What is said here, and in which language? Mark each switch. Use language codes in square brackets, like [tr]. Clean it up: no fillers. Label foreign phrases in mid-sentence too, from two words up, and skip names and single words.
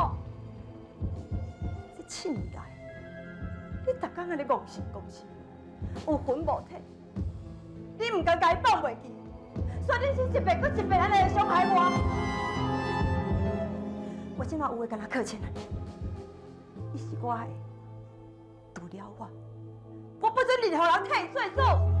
[nan] 这7年来，你逐工安尼戆神戆神，有魂无体，你毋敢甲伊放袂记，所以你是一遍搁一遍安尼来伤害我。我即马有诶，敢若靠前安尼，伊是我的，除了我不准任何人替伊做主。